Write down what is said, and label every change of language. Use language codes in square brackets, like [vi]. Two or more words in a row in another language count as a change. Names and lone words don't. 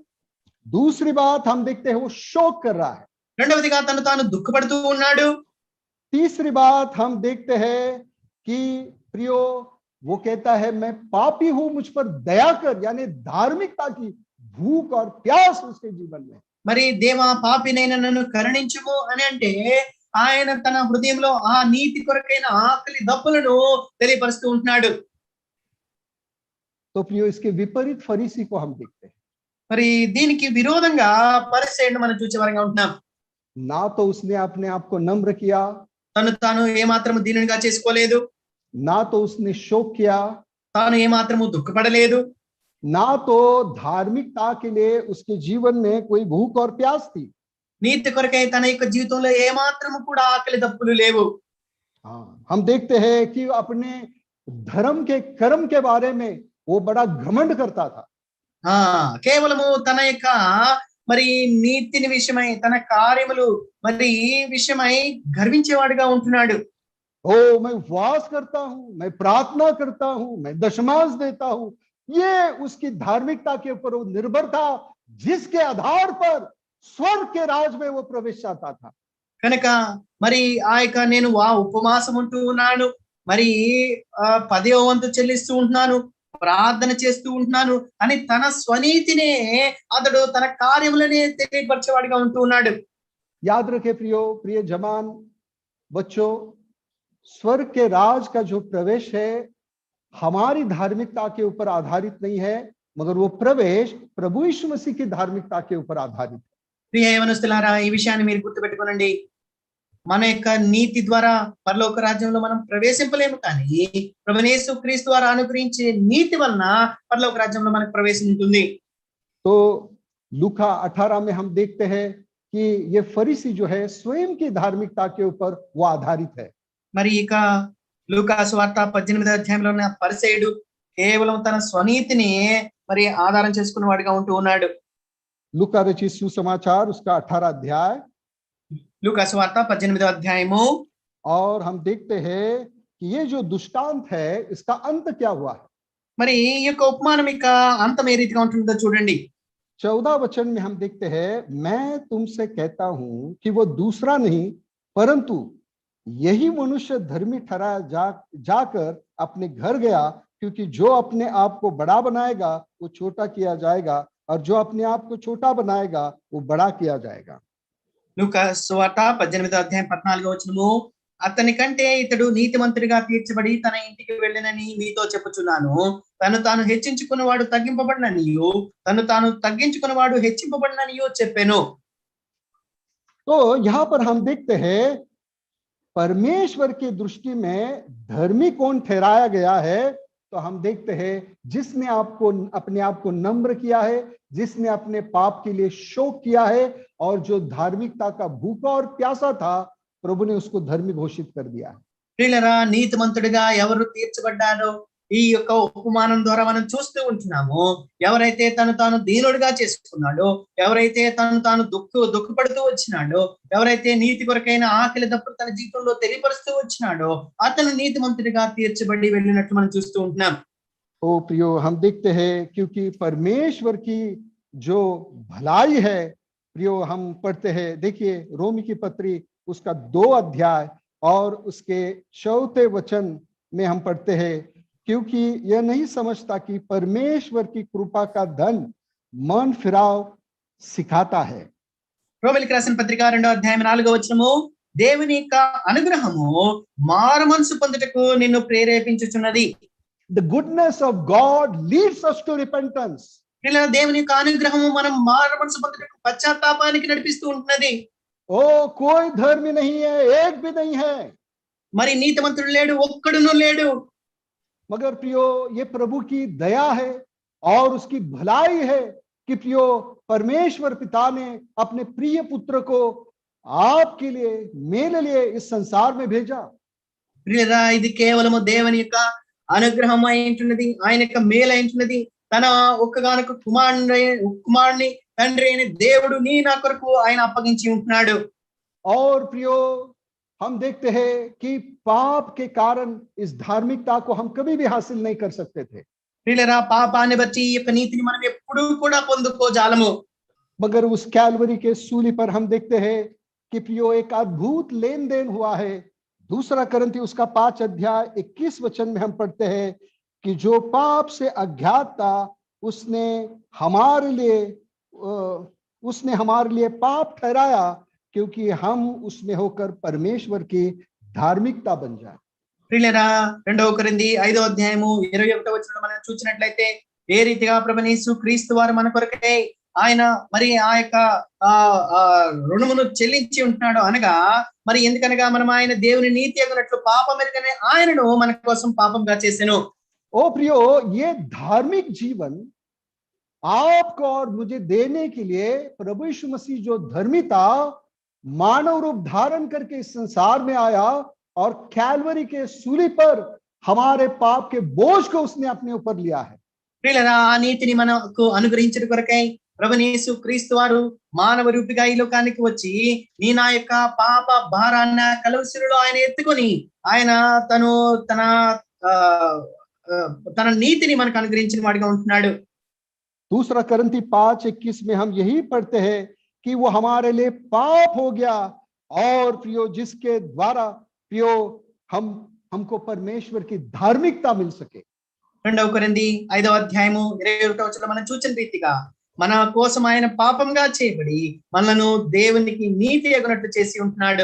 [hi] दूसरी बात हम देखते हैं, वो शोक कर रहा है। [te] రెండవదిగా తను తాను దుఃఖపడుతూ ఉన్నాడు. [hi] तीसरी बात हम देखते हैं कि प्रियो वो कहता है, मैं पापी हूं, मुझ पर दया कर, यानी धार्मिकता की भूख और प्यास उसके जीवन में। [te] మరి దేవా పాపినైన నన్ను కరుణించుము అని అంటే ఆయన తన హృదయంలో ఆ నీతి కొరకైన ఆకలి దప్పులను తెలియపరుస్తూ ఉంటున్నాడు. [hi] तो प्रियो इसके विपरीत फरीसी को हम देखते हैं। [te] మరి దీనికి విరోధంగా పరిసయ్యుని మనం చూసే వారంగా ఉంటున్నాం. [hi] ना तो उसने अपने आप को नम्र किया, [te] తను తాను ఏమాత్రము దీనునిగా చేసుకోలేదు, [hi] ना तो उसने शोक किया, [te] తాను ఏమాత్రము దుఃఖపడలేదు, [hi] ना तो धार्मिकता के लिए उसके जीवन में कोई भूख और प्यास थी। [te] నీతి కొరకై తన యొక్క జీవితంలో ఏమాత్రము కూడా ఆకలి దప్పులు లేవు. [hi] हाँ, हम देखते हैं कि अपने धर्म के कर्म के बारे में वो बड़ा घमंड करता था। [te] కేవలము తన యొక్క మరి నీతిని విషయమై తన కార్యములు మరి విషయమై గర్వించేవాడుగా ఉంటున్నాడు. [hi] ओ मैं उपवास करता हूं, मैं प्रार्थना करता हूं, मैं दशमांश देता हूं, ये उसकी धार्मिकता के ऊपर वो निर्भर था, जिसके आधार पर स्वर्ग के राज में वो प्रवेश चाहता था। [te] కనుక మరి ఆ యొక్క నేను ఉపవాసం ఉంటూ ఉన్నాను, మరి 10వ వంతు చెల్లిస్తూ ఉంటున్నాను, ప్రార్థన చేస్తూ ఉంటున్నాను అని తన స్వనీతినే అతడు తన కార్యములనే తెలియపరిచేవాడిగా ఉంటూ ఉన్నాడు. [hi] याद रखे प्रिय जवान बच्चों, स्वर्ग के राज का जो प्रवेश है हमारी धार्मिकता के ऊपर आधारित नहीं है, मगर वो प्रवेश प्रभु यीशु मसीह की धार्मिकता के ऊपर आधारित है। [te] ప్రియ యవనస్తులారా, ఈ విషయాన్ని మీరు గుర్తుపెట్టుకోనండి. మన యొక్క నీతి ద్వారా పరలోక రాజ్యంలో మనం ప్రవేశింపలేము, కానీ ప్రభువైన యేసుక్రీస్తు వారు అనుగ్రహించే నీతి వలన పరలోక రాజ్యంలో మనకు ప్రవేశం ఉంటుంది. [hi] तो लूका 18 में हम देखते हैं कि ये फरीसी जो है स्वयं की धार्मिकता के ऊपर वो आधारित है। [te] మరి ఇక లూకా సువార్త 18వ అధ్యాయంలో ఉన్న పరిసయ్యుడు కేవలం తన స్వనీతిని మరి ఆధారం చేసుకున్న వాడిగా ఉంటూ ఉన్నాడు. [hi] लूका रचित सुसमाचार उसका 18 अध्याय, [te] లూకా సువార్త 18వ అధ్యాయము. [hi] और हम देखते हैं कि ये जो दुष्टांत है इसका अंत क्या हुआ है। [te] మరి ఈ యొక్క ఉపమానం ఇక అంతం ఏ రీతిగా ఉంటుందో చూడండి. [hi] 14 वचन में हम देखते हैं, मैं तुमसे कहता हूं कि वो दूसरा नहीं परंतु यही मनुष्य धर्मी ठहराया जाकर अपने घर गया, क्योंकि जो अपने आप को बड़ा बनाएगा वो छोटा किया जाएगा, और जो अपने आप को छोटा बनाएगा वो बड़ा किया जाएगा। [te] లూకా సువార్త 18వ అధ్యాయం 14వ వచనము, అతని కంటే ఇతడు నీతిమంతుడిగా తీర్చబడి తన ఇంటికి వెళ్ళినని మీతో చెప్పుచున్నాను. తను తాను హెచ్చించుకున్నవాడు తగ్గింపబడిననియు, తను తాను తగ్గించుకున్నవాడు హెచ్చింపబడిననియు చెప్పెను. [hi] तो यहाँ पर हम देखते हैं परमेश्वर की दृष्टि में धर्मी कौन ठहराया गया है, तो हम देखते हैं जिसने आपको अपने आप को नम्र किया है, जिसने अपने पाप के लिए शोक किया है, और जो धार्मिकता का भूखा और प्यासा था प्रभु ने उसको धर्मी घोषित कर दिया है। [te] ప్రియులారా, నీతిమంతుడిగా ఎవరు తీర్చబడ్డారో ఈ యొక్క ఉపమానం ద్వారా మనం చూస్తూ ఉంటున్నాము. ఎవరైతే తను తాను దీనుడిగా చేసుకున్నాడో, ఎవరైతే తను తాను దుఃఖపడుతూ వచ్చినాడో, ఎవరైతే నీతి కొరకైన ఆకలి దప్పుడు తన జీవితంలో తెలియపరుస్తూ వచ్చినాడో అతను నీతిమంతుడిగా తీర్చబడి వెళ్ళినట్లు మనం చూస్తూ ఉంటున్నాం. [hi] ओ प्रियो, हम देखते हैं क्योंकि परमेश्वर की जो भलाई है प्रियो, हम पढ़ते हैं, देखिए रोमी की पत्री उसका 2 अध्याय और उसके 4 वचन में हम पढ़ते हैं, क्योंकि यह नहीं समझता कि परमेश्वर की कृपा का धन मन फिराव सिखाता है। [te] రోమీయులకు రాసిన పత్రిక 2వ అధ్యాయం 4వ వచనము, దేవుని యొక్క అనుగ్రహము మారు మనసు పొందుటకు నిన్ను ప్రేరేపించుచున్నది. [en] The goodness of God leads us to repentance. [te] ఇలా దేవుని యొక్క అనుగ్రహము మనం మారు మనసు పొందుటకు పశ్చాత్తాపానికి నడిపిస్తూ ఉంటున్నది. [hi] ओ कोई धर्मी नहीं है, एक भी नहीं है, [te] మరి నీతిమంతుడు లేడు, ఒక్కడును లేడు. [hi] मगर प्रियो ये प्रभु की दया है और उसकी भलाई है कि प्रियो परमेश्वर पिता ने अपने प्रिय पुत्र को आपके लिए मेरे लिए इस संसार में भेजा। [te] ప్రియరా, ఇది కేవలము దేవుని యొక్క అనుగ్రహం అయింటున్నది, ఆయన యొక్క మేలు అయింటున్నది. తన ఒక్కగానొక్క కుమారుని తండ్రి అయిన దేవుడు నీ నా కొరకు ఆయన అప్పగించి ఉంటున్నాడు. [hi] और प्रियो हम देखते हैं कि पाप के कारण इस धार्मिकता को हम कभी भी हासिल नहीं कर सकते थे। [te] ప్రియులారా, పాపాన్ని బట్టి ఈ యొక్క నీతిని మనం ఎప్పుడూ కూడా పొందుకోజాలము. [hi] मगर उस कैलवरी के सूली पर हम देखते हैं कि प्रियो एक अद्भुत लेन देन हुआ है। 2 करंथी उसका 5 अध्याय 21 वचन में हम पढ़ते हैं कि जो पाप से अज्ञात था उसने हमारे लिए पाप ठहराया, क्योंकि हम उसमें होकर परमेश्वर की धार्मिकता बन जाए। [te] ప్రియులారా, 2 కొరింథీ 5వ అధ్యాయము 21వ వచనంలో మనం చూసినట్లయితే ఏ రీతిగా ప్రభువైన యేసుక్రీస్తు వారు మన కొరకై ఆయన మరి ఆ యొక్క రుణమును చెల్లించి ఉంటున్నాడు అనగా, మరి ఎందుకనగా మనం ఆయన దేవుని నీతి అగినట్లు పాపం ఎరుగనే ఆయనను మన కోసం పాపంగా చేసెను. [hi] ओ प्रियो, ये धार्मिक जीवन आपको और मुझे देने के लिए प्रभु यीशु मसीह जो धर्मी था मानव रूप धारण करके इस संसार में आया और कैलवरी के सूली पर हमारे पाप के बोझ को उसने अपने ऊपर लिया है। [te] ప్రియులారా, ఆ నీతిని మనకు అనుగ్రహించడం కొరకై ప్రభువైన యేసుక్రీస్తు వారు మానవ రూపిగా ఈ లోకానికి వచ్చి నీ నా యొక్క పాప భారాన్ని కలువసిలో ఆయన ఎత్తుకొని ఆయన తను తన తన నీతిని మనకు అనుగ్రహించిన వాడిగా ఉంటున్నాడు. [hi] दूसरा करंती 5:21 में हम यही पढ़ते हैं कि वो हमारे लिए पाप हो गया और प्रियो जिसके द्वारा प्रियो हमको परमेश्वर की धार्मिकता मिल सके। [te] 2 కొరింథీ 5వ అధ్యాయము 21వ వచనంలో మనం చూచిన రీతిగా మన కోసం ఆయన పాపంగా చేయబడి మనలను దేవునికి నీతి అగునట్లు చేసి ఉంటున్నాడు.